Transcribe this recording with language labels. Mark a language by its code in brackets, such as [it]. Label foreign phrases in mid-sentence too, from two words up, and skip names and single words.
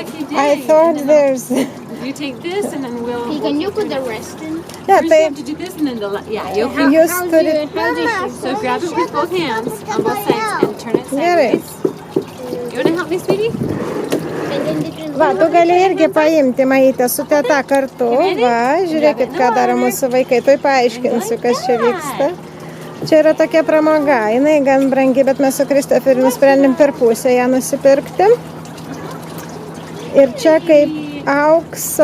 [en] I thought there's... You take this and then we'll... Can you put the rest in? Yeah, First you have to do this and then yeah, you open You stood it... So grab it with both hands on both sides and turn it Gerai. sideways. You want to help me, sweetie? [lt] Va, tu gali irgi paimti, Maite, su teta kartu. Va, žiūrėkit, ką daro mūsų vaikai. Tuoj paaiškinsiu, kas čia vyksta. Čia yra tokia pramoga. Jinai gan brangi, bet mes su Kristoferiu nusprendėm per pusę ją nusipirkti. Ir čia kaip aukso...